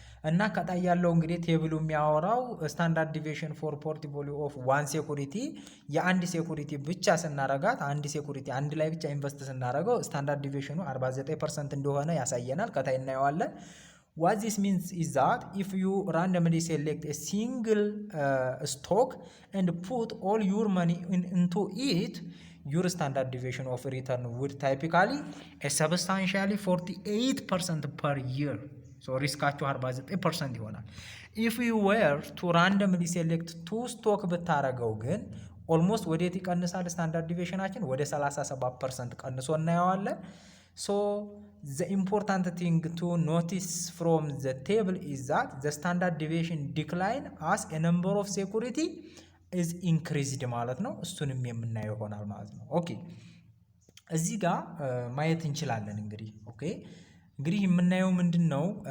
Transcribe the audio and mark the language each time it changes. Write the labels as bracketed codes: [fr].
[am] እና ከታይ ያለው እንግዲህ ቴብሉ የሚያወራው ስታንዳርድ ዲቪዬሽን ፎር ፖርትፎሊዮ ኦፍ ዋን ሴኩሪቲ የአንድ ሴኩሪቲ ብቻ ስናረጋት አንድ ሴኩሪቲ አንድ ላይ ብቻ ኢንቨስት ስናረገው ስታንዳርድ ዲቪዬሽኑ 49% እንደሆነ ያሳየናል። ከታይ እናየዋለን። [en] What this means is that if you randomly select a single stock and put all your money into it, your standard deviation of return would typically a substantially 48% per year. So riskaችሁ 49% [am] ይሆናል። [en] If you were to randomly select 2 stock [am] ብታረገው ግን ኦልሞስት ወዴት ይቀንሳል? ስታንዳርድ ዲቪዬሽናችን ወደ 37% ቀንሶ እናየዋለን። [en] So the important thing to notice from the table is that the standard deviation decline as a number of security is increased [am] ማለት ነው። እሱንም የምናየው ይሆናል ማለት ነው። ኦኬ እዚህ ጋር ማየት እንችላለን እንግዲህ ኦኬ እንግዲህ የምናየው ምንድነው?